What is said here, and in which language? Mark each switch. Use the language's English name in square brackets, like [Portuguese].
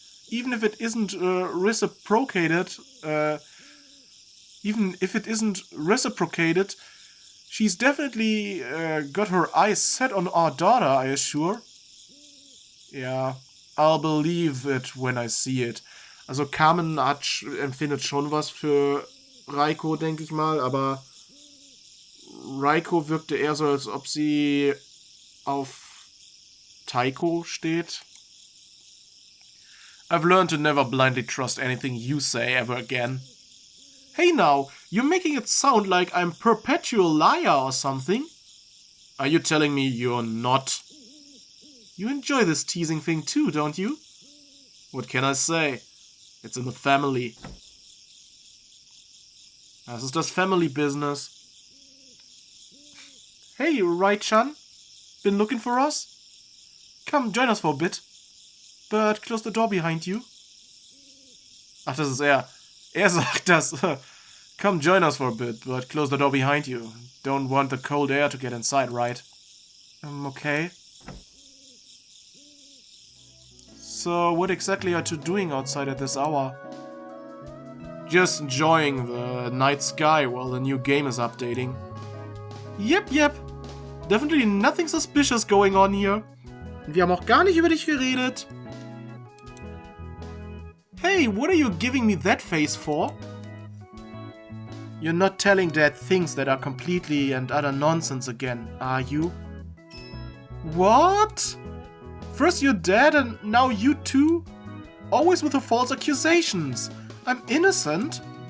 [English] Even if it isn't reciprocated, she's definitely got her eyes set on our daughter, I assure. Ja, I'll believe it when I see it. [German] Also Carmen empfindet schon was für Raiko, denke ich mal, aber Raiko wirkte eher so, als ob sie auf Taiko steht. [English] I've learned to never blindly trust anything you say ever again. Hey now, you're making it sound like I'm a perpetual liar or something. Are you telling me you're not? You enjoy this teasing thing too, don't you? What can I say? It's in the family. [German] Das ist das Family Business. [English] Hey, Rie-chan? Been looking for us? Come, join us for a bit. But close the door behind you. [German] Ach, das ist er. Er sagt das. [English] Come join us for a bit, but close the door behind you. Don't want the cold air to get inside, right? Okay. So, what exactly are you doing outside at this hour? Just enjoying the night sky while the new game is updating. Yep. Definitely nothing suspicious going on here. [German] Wir haben auch gar nicht über dich geredet. [English] Hey, what are you giving me that face for? You're not telling Dad things that are completely and utter nonsense again, are you? What? First your dad and now you too? Always with the false accusations. I'm innocent.